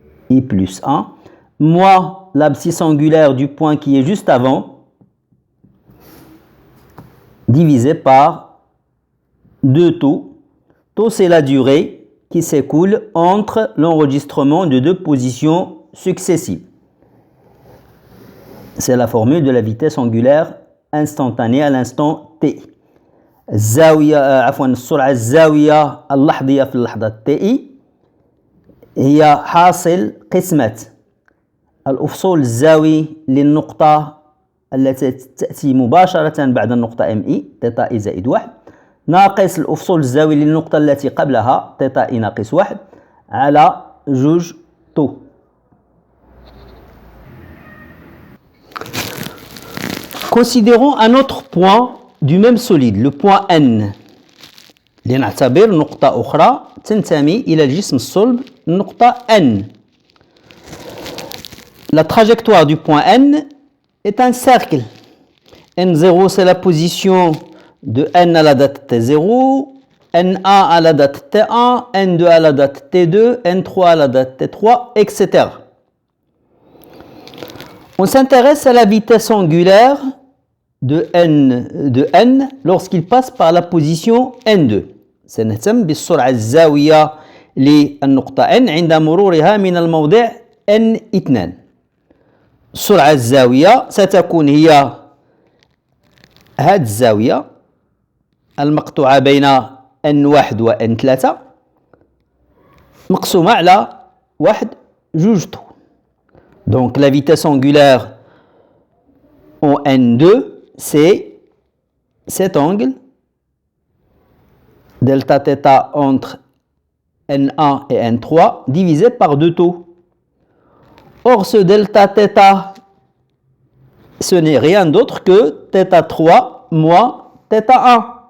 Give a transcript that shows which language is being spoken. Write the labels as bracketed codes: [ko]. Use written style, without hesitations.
[fr] I plus 1, moins l'abscisse angulaire du point qui est juste avant, divisé par 2 taux. Taux, c'est la durée qui s'écoule entre l'enregistrement de 2 positions successives. C'est la formule de la vitesse angulaire instantanée à l'instant t. [ar] السرعة الزاوية اللحظية في اللحظة t هي حاصل قسمة الأفصول الزاوي للنقطة التي تأتي مباشرة بعد النقطة MI θ I زائد 1 ناقص الأفصول الزاوي للنقطة التي قبلها θ I ناقص 1 على جوج طو. [fr] Considérons un autre point du même solide, le point N. [ar] لنعتبر نقطة أخرى تنتمي إلى الجسم الصلب النقطة N. [fr] La trajectoire du point N est un cercle. N0 c'est la position de N à la date T0, N1 à la date T1, N2 à la date T2, N3 à la date T3, etc. On s'intéresse à la vitesse angulaire de N lorsqu'il passe par la position N2. [ar] سنهتم بالسرعة الزاوية للنقطة N عند مرورها من الموضع N2. السرعة الزاوية ستكون هي هذه الزاوية المقطوعة بين N1 و N3 مقسومة على 1 جوج طو. [fr] Donc la vitesse angulaire en N2 c'est cet angle delta θ entre N1 et N3 divisé par 2 taux. Or ce delta θ ce n'est rien d'autre que θ3 moins θ1.